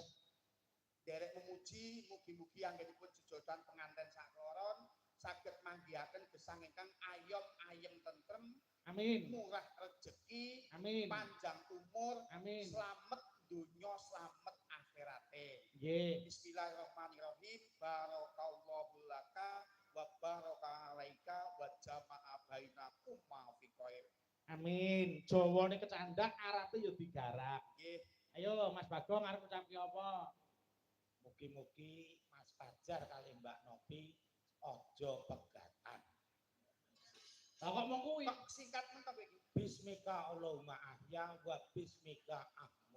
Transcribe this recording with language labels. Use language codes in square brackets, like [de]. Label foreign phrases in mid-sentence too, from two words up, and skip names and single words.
[jv] Derek memuji mugi-mugi anggenipun jejotan penganten sakloron saged manggihaken gesang ingkang ayom ayem tentrem. amin. Murah rezeki. Amin. Panjang umur. Amin. Slamet dunya slamet akhirate. Nggih. [ar] بسم الله الرحمن الرحيم. بارك الله لك وبارك عليك وجمع بينكم ما في خير. [jv] Amin. Jawane kecandak, arape ya digarap. Nggih. Ayo Mas Bagong arep ngucapke apa? Mugi-mugi Mas Fajar kali Mbak Novi ojo pegatan. Lah kok mung kuwi? Kok singkat mentok iki? [ar] باسمك اللهم أحيا وباسمك أموت.